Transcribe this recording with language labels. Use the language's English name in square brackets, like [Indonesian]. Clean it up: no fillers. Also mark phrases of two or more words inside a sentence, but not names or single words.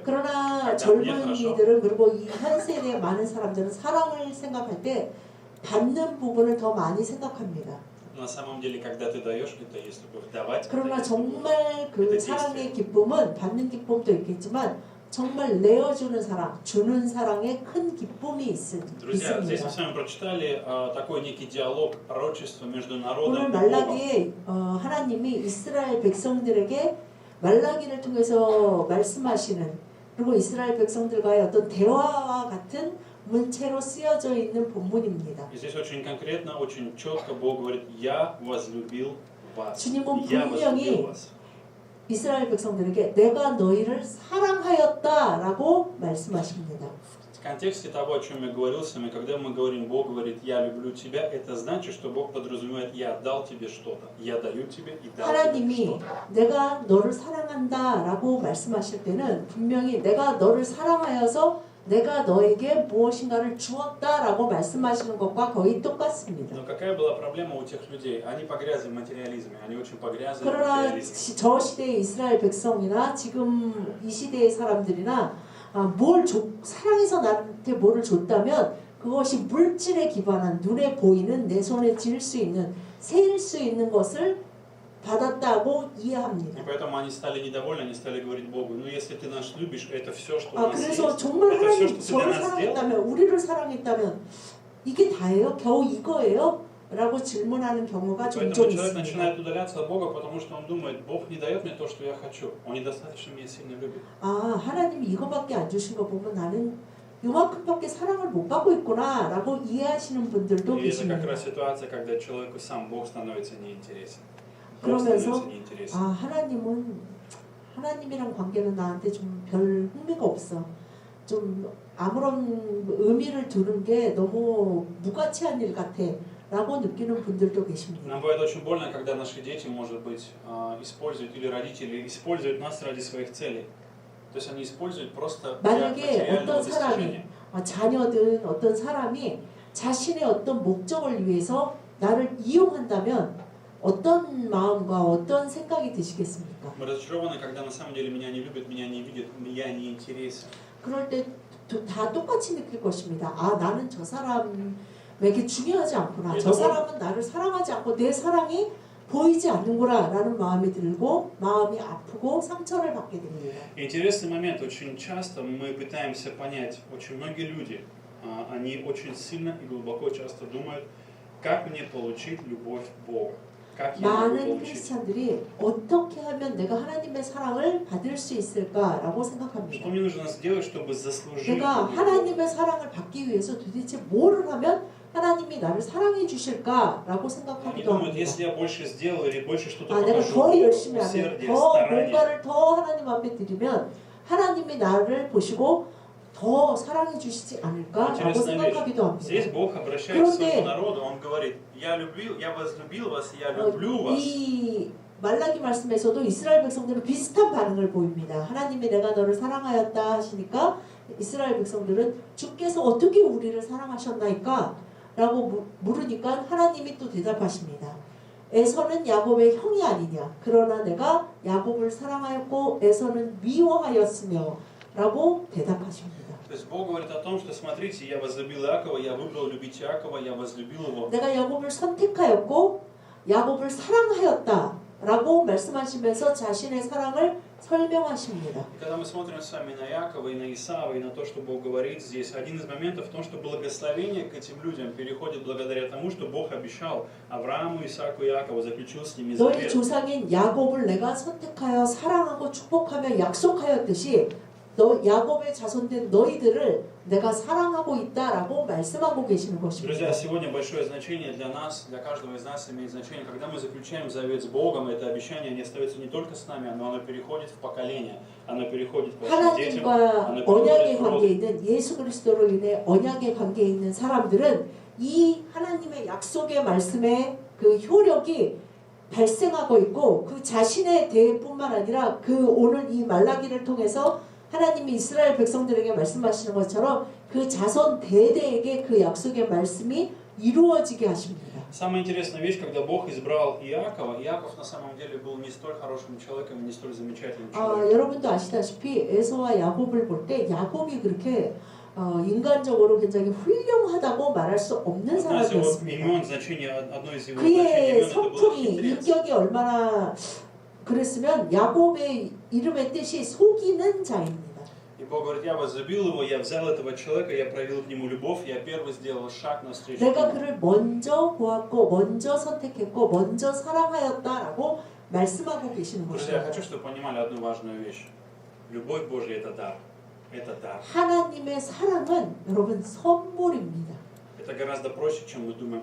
[Korean] 그러나 젊은이들은 그리고 이 현 세대의 많은 사람들은 사랑을 생각할 때 받는 부분을 더 많이 생각합니다. [Russian] на самом деле, когда ты даешь, это есть любовь. Давать. [Korean] 그러나 정말 그 사랑의 기쁨은 받는 기쁨도 있겠지만 정말 내어주는 사랑, 주는 사랑에 큰 기쁨이 있습니다. [Russian] Друзья, здесь мы с вами прочитали такой некий диалог пророчества между народом [Korean] 오늘 [Russian] и Богом. [Korean] 말라기에 하나님이 이스라엘 백성들에게 말라기를 통해서 말씀하시는 그리고 이스라엘 백성들과의 어떤 대화와 같은 문체로 쓰여져 있는 본문입니다. [Russian] И здесь очень конкретно, очень четко Бог говорит, я возлюбил вас. [Korean] 주님은 [Russian] Я [Korean] 분명히 [Russian] возлюбил вас. [Korean] 이스라엘 백성들에게 내가 너희를 사랑하였다라고 말씀하십니다. [Russian] В контексте того, о чем я говорил с вами, когда мы говорим, Бог говорит, я люблю тебя, это значит, что Бог подразумевает, я отдал тебе что-то. Я даю тебе и дал тебе [Korean] 하나님이 [Russian] что-то. [Korean] 내가 너를 사랑한다라고 말씀하실 때는 분명히 내가 너를 사랑하여서 내가 너에게 무엇인가를 주었다라고 말씀하시는 것과 거의 똑같습니다. [Russian] Но какая была проблема у тех людей? Они погрязли в материализме, они очень погрязли в [Korean] 그러나 [Russian] материализме. [Korean] 저 시대의 이스라엘 백성이나 지금 이 시대의 사람들이나 사랑해서 나한테 뭐를 줬다면 그것이 물질에 기반한 눈에 보이는 내 손에 쥘 수 있는 세일 수 있는 것을 받았다고 이해합니다. [Russian] И поэтому они стали недовольны, они стали говорить Богу, ну если ты нас любишь, это все, что у нас [Korean] 그래서 [Russian] есть, [Korean] 정말 [Russian] это все, [Korean] 하나님 [Russian] что ты для [Korean] 저를 [Russian] нас сделал. [Korean] 사랑했다면 우리를 사랑했다면 이게 다예요? 겨우 이거예요? 라고 질문하는 경우가 종종 [Russian] Поэтому человек [Korean] 있습니다. [Russian] начинает удаляться от Бога, потому что он думает, Бог не дает мне то, что я хочу. Он недостаточно меня сильно любит. [Korean] 하나님이 이거밖에 안 주신 거 보면 나는 이만큼밖에 사랑을 못 받고 있구나 라고 이해하시는 분들도 [Russian] И это как [Korean] 계십니다. [Russian] раз ситуация, когда человеку сам Бог становится неинтересен. [Korean] 그러면서 [Russian] неинтересен. [Korean] 하나님이랑 관계는 나한테 좀 별 흥미가 없어. 좀 아무런 의미를 두는 게 너무 무가치한 일 같아 라고 느끼는 분들도 계십니다. [Russian] Нам бывает очень больно, когда наши дети, может быть, используют или родители используют нас ради своих целей. То есть они используют просто для [Korean] 만약에 [Russian] материального [Korean] 어떤 사람이 [Russian] достижения. [Korean] 자녀든 어떤 사람이 자신의 어떤 목적을 위해서 나를 이용한다면 어떤 마음과 어떤 생각이 드시겠습니까? [Russian] Мы разочарованы, когда на самом деле меня не любят, меня не видят, я не интересен. [Korean] 그럴 때 다 똑같이 느낄 것입니다. 아, 나는 저 사람에게 중요하지 않구나. 저 사람은 나를 사랑하지 않고 내 사랑이 보이지 않는구나 라는 마음이 들고 마음이 아프고 상처를 받게 됩니다. [Russian] Интересный момент. Очень часто мы пытаемся понять, очень многие люди, они очень сильно и глубоко часто думают, как мне получить любовь Бога. Как я могу [Korean] 많은 [Russian] получить. [Korean] 크리스찬들이 어떻게 하면 내가 하나님의 사랑을 받을 수 있을까라고 [Russian] Что [Korean] 생각합니다. [Russian] мне нужно сделать, чтобы заслужить [Korean] 내가 [Russian] любовь Бога? [Korean] 하나님의 사랑을 받기 위해서 도대체 뭐를 하면 하나님이 나를 사랑해 주실까라고 [Russian] Они [Korean] 생각하기도 [Russian] думают, [Korean] 합니다. [Russian] если я больше сделал или больше что-то [Korean] 아, 내가 [Russian] покажу, [Korean] 더 열심히 하면, [Russian] усердие, [Korean] 더 [Russian] старание, [Korean] 뭔가를 더 하나님 앞에 드리면 하나님이 나를 보시고 더 사랑해 주시지 않을까라고 [Russian] Интересная вещь. [Korean] 생각하기도 [Russian] Здесь [Korean] 합니다. [Russian] Бог обращается к [Korean] 그런데 [Russian] своему народу, Он говорит, я возлюбил вас, я люблю вас. [Korean] 이 말라기 말씀에서도 이스라엘 백성들은 비슷한 반응을 보입니다. 하나님이 내가 너를 사랑하였다 하시니까 이스라엘 백성들은 주께서 어떻게 우리를 사랑하셨나이까? 라고 물으니까 하나님이 또 대답하십니다. 에서는 야곱의 형이 아니냐? 그러나 내가 야곱을 사랑하였고 에서는 미워하였으며 라고 대답하십니다. [Russian] То есть Бог говорит о том, что смотрите, я возлюбил Иакова, я выбрал любить Иакова, я возлюбил его. [Korean] 내가 야곱을 선택하였고 야곱을 사랑하였다 라고 말씀하시면서 자신의 사랑을 설명하십니다. [Russian] И когда мы смотрим с вами на Иакова и на Исава, и на то, что Бог говорит здесь, один из моментов в том, что благословение к этим людям переходит благодаря тому, что Бог обещал Аврааму, Исааку и Иакову, заключил с ними [Korean] 너희 [Russian] завет. [Korean] 조상인 야곱을 내가 선택하여 사랑하고 축복하며 약속하였듯이 너 야곱의 자손된 너희들을 내가 사랑하고 있다라고 말씀하고 계시는 [Russian] Друзья, [Korean] 것입니다. [Russian] сегодня большое значение для нас, для каждого из нас имеет значение, когда мы заключаем завет с Богом, это обещание не остается не только с нами, но оно переходит в поколение, оно переходит к вашим детям, [Korean] 하나님과 [Russian] оно [Korean] 언약의 [Russian] переходит в [Korean] 관계에 [Russian] род. [Korean] 있는 예수 그리스도로 인해 언약의 관계에 있는 사람들은 이 하나님의 약속의 말씀의 그 효력이 발생하고 있고 그 자신의 대뿐만 아니라 그 오늘 이 말라기를 통해서 하나님이 이스라엘 백성들에게 말씀하시는 것처럼 그 자손 대대에게 그 약속의 말씀이 이루어지게 하십니다. [Russian] Самая интересная вещь, когда Бог избрал Иакова, Иаков на самом деле был не столь хорошим человеком, не столь замечательным человеком. [Korean] 여러분도 아시다시피 에서와 야곱을 볼 때 야곱이 그렇게 인간적으로 굉장히 훌륭하다고 말할 수 없는 [Russian] Одно из его [Korean] 사람이었습니다. [Russian] имен, значение, одно из его значений [Korean] 그의 [Russian] имен, это был [Korean] 성품이 [Russian] хитрец. [Korean] 인격이 얼마나 그랬으면 야곱의 이름의 뜻이 속이는 자입니다. [Russian] И Бог говорит, я возлюбил его, я взял этого человека, я проявил к нему любовь, я первый сделал шаг навстречу [Korean] 내가 [Russian] ему. [Korean] 그를 먼저 보았고 먼저 선택했고 먼저 사랑하였다라고 말씀하고 계시는 [Russian] Друзья, я [Korean] 것입니다. [Russian] хочу, чтобы вы понимали одну важную вещь. Любовь Божья – это дар. Это дар. [Korean] 하나님의 사랑은 여러분 선물입니다. [Russian] Это гораздо проще, чем мы думаем.